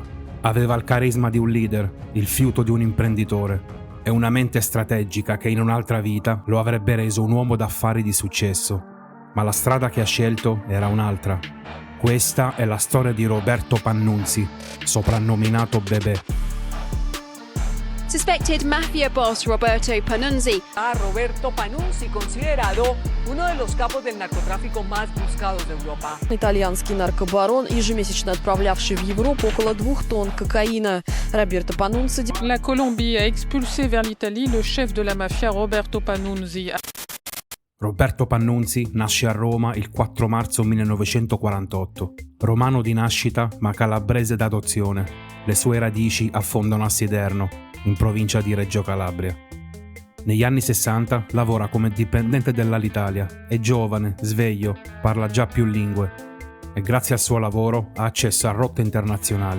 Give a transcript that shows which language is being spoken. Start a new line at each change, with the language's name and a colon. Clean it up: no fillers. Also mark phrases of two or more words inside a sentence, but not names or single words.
Italian: Aveva il carisma di un leader, il fiuto di un imprenditore e una mente strategica che in un'altra vita lo avrebbe reso un uomo d'affari di successo. Ma la strada che ha scelto era un'altra. Questa è la storia di Roberto Pannunzi, soprannominato Bebé.
English: Suspected mafia boss Roberto Pannunzi.
Spanish: Roberto Pannunzi, considerado uno de los capos del narcotráfico más buscados de Europa.
Russian: Итальянский наркобарон, ежемесячно отправлявший в Европу около 2 тонн кокаина.
French: Roberto Pannunzi. La Colombie a expulsé vers l'Italie le chef de la mafia Roberto Pannunzi.
Italian: Roberto Pannunzi nasce a Roma il 4 marzo 1948. Romano di nascita ma calabrese d'adozione. Le sue radici affondano a Siderno, in provincia di Reggio Calabria. Negli anni 60 lavora come dipendente dell'Alitalia, è giovane, sveglio, parla già più lingue e grazie al suo lavoro ha accesso a rotte internazionali.